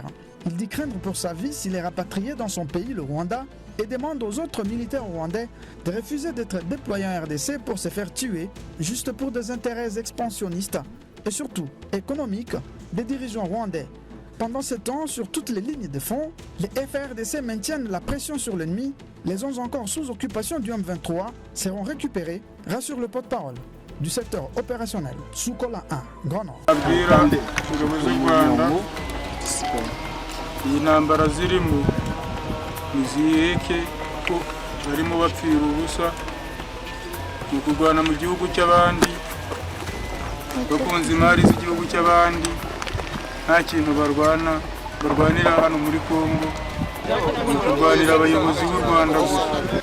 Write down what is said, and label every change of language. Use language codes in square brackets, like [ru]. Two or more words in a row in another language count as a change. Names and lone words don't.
[fr] Il dit craindre pour sa vie s'il est rapatrié dans son pays, le Rwanda, et demande aux autres militaires rwandais de refuser d'être déployés en RDC pour se faire tuer, juste pour des intérêts expansionnistes et surtout économiques des dirigeants rwandais. Pendant ce temps, sur toutes les lignes de front, les FARDC maintiennent la pression sur l'ennemi. Les zones encore sous occupation du M23 seront récupérées, rassure le porte-parole du secteur opérationnel Sukola 1, Grand Nord. [rw] niziheke ko barimo bapfira ubusa mu kurwana mu gihugu cy'abandi bakunze imari z'igihugu cy'abandi nta kintu barwanira hano muri Kongo mu kurwanira abayobozi b'u Rwanda gusa